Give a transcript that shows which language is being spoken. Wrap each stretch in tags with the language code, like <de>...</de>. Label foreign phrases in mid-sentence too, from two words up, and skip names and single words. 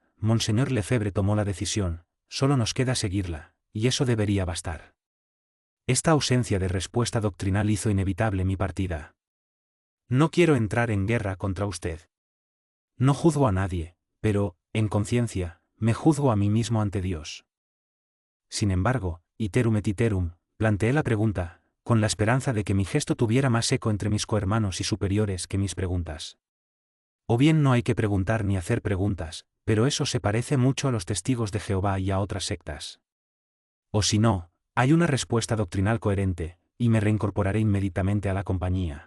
<es>Monseñor Lefebvre tomó la decisión, solo nos queda seguirla, y eso debería bastar. Esta ausencia de respuesta doctrinal hizo inevitable mi partida. No quiero entrar en guerra contra usted. No juzgo a nadie, pero, en conciencia, me juzgo a mí mismo ante Dios. Sin embargo,</es> <la>iterum et iterum,</la> <es>planteé la pregunta, con la esperanza de que mi gesto tuviera más eco entre mis cohermanos y superiores que mis preguntas. O bien no hay que preguntar ni hacer preguntas, pero eso se parece mucho a los testigos de Jehová y a otras sectas. O si no, hay una respuesta doctrinal coherente, y me reincorporaré inmediatamente a la compañía.</es>